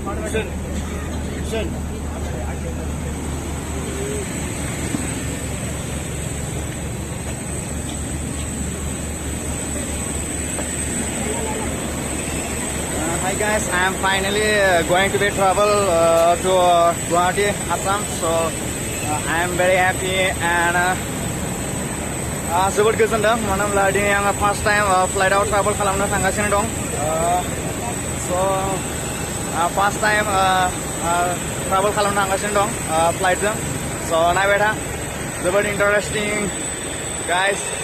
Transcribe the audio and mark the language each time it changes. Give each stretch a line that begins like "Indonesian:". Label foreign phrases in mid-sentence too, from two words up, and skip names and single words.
English: Hi guys, I am finally going to be travel to Guwahati, Assam. So I am very happy and
Bodo: जोबोद गोजोनदों मानो होनब्ला दिनै आङो
English: first time
Bodo: फ्लाइटआव ट्राभेल खालामनो थांगासिनो दं स'
English: first time
Bodo: ट्राभेल खालामनो थांगासिनो दं फ्लाइटजों स' नायबाय था जोबोद
English: interesting guys